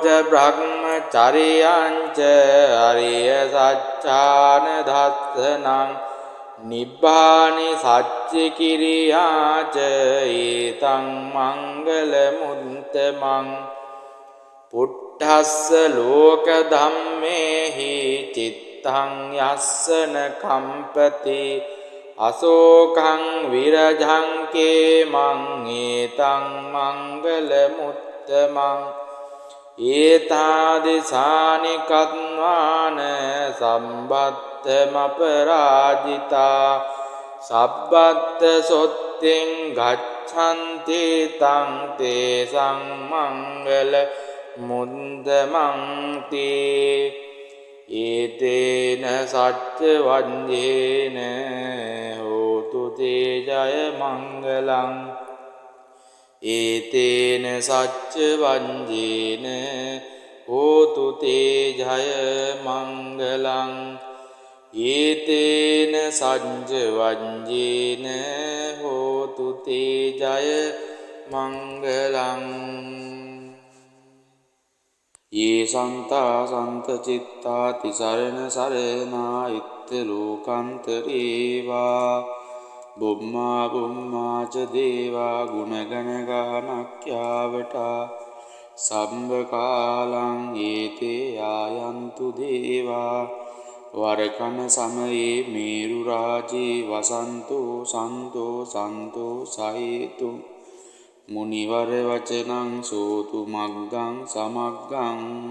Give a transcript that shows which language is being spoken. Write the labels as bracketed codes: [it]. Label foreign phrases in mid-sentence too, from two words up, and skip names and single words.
[pi] බ්‍රහ්මචරියං ච අරිය සච්ඡාන දස්සනං නිබ්බානි සච්චි කිරියාච ඒතං මංගල මුත්තමං පුට්ඨස්ස ලෝක ධම්මේහි චිත්තං යස්සන කම්පති අසෝකං විරජං කේමං ඒතං මංගල මුත්තමං ඒතාදිසානි කත්වාන සම්බත්තමපරාජිතා සබ්බත්ත සොත්තෙන් ගච්ඡන්ති තං තේසං මංගල මුද්දමන්ති ඒතේන සච්ච වඤ්ඤේන හෝතු තේ ජය මංගලං ඒතේන සච්ච වඤ්ඤේන හෝතු තේ ජය මංගලං ඒතේන සච්ච වඤ්ඤේන හෝතු තේ ජය මංගලං ये सन्ता सन्त चित्ता तिसरण सरना इत्त लोकान्तरेवा बुम्मा बुम्मा च देवा गुणगण गानक्यावटा සම්බකාලං ඒතේ ආයන්තු දේවා වරකන සමයේ මේරු රාජේ වසන්තෝ සන්තෝ සන්තෝ සහේතු මුනිවර වචනං සෝතු මග්ගං සමග්ගං